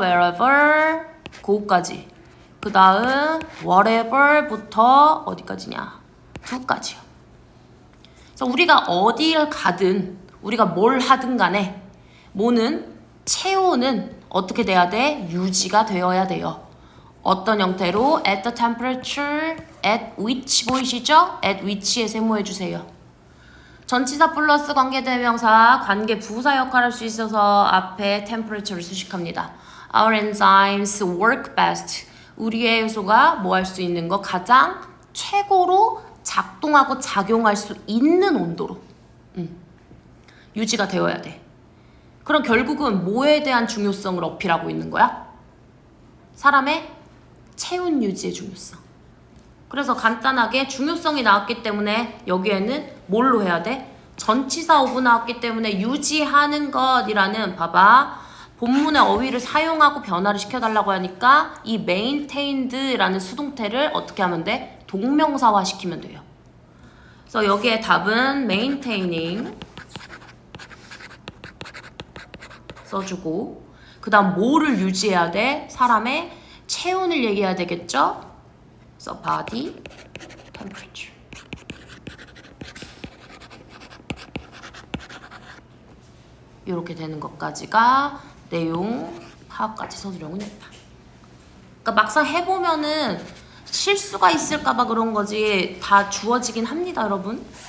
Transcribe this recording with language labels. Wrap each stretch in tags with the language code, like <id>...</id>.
<ko>wherever, 고까지. 그 다음 whatever부터 어디까지냐? to까지요. 그래서 우리가 어디를 가든 우리가 뭘 하든 간에 뭐는 체온은 어떻게 돼야 돼? 유지가 되어야 돼요. 어떤 형태로</ko> <en>at the temperature at which</en> <ko>보이시죠?</ko> <en>at which</en> <ko>에 세모해주세요. 전치사 플러스 관계대명사 관계 부사 역할을 할 수 있어서 앞에 temperature를 수식합니다.</ko> <en>Our enzymes work best.</en> <ko>우리의 요소가 뭐 할 수 있는 거? 가장 최고로 작동하고 작용할 수 있는 온도로 유지가 되어야 돼. 그럼 결국은 뭐에 대한 중요성을 어필하고 있는 거야? 사람의 체온 유지의 중요성. 그래서 간단하게 중요성이 나왔기 때문에 여기에는 뭘로 해야 돼? 전치사 오브 나왔기 때문에 유지하는 것이라는 봐봐. 본문의 어휘를 사용하고 변화를 시켜달라고 하니까 이 maintained라는 수동태를 어떻게 하면 돼? 동명사화 시키면 돼요. 그래서 여기에 답은 maintaining 써주고 그 다음 뭐를 유지해야 돼? 사람의 체온을 얘기해야 되겠죠?</ko> <en>그래서 body temperature.</en> <ko>이렇게 되는 것까지가 내용 파악까지 서술형은 했다. 그러니까 막상 해보면은 실수가 있을까봐 그런 거지 다 주어지긴 합니다, 여러분.</ko>